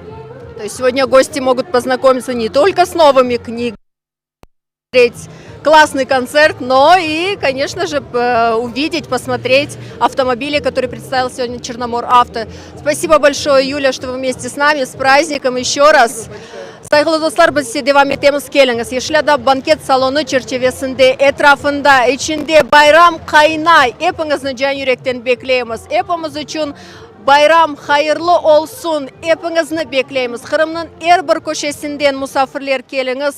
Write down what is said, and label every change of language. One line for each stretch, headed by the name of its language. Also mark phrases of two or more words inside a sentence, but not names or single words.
Russian: То есть сегодня гости могут познакомиться не только с новыми книгами, смотреть классный концерт, но и, конечно же, увидеть, посмотреть автомобили, которые представил сегодня Черномор Авто. Спасибо большое, Юля, что вы вместе с нами. С праздником еще раз.
Crimean Tatar: Saygılı dostlar, biz size devam ettiğimiz keliniz. Yeşilada banket salonu çerçevesinde, etrafında, içinde bayram kaynay. Hepinizni can yürekten bekleyemiz. Hepimiz için bayram hayırlı olsun. Hepinizni bekleyemiz. Kırım'ın her bir köşesinden misafirler keliniz.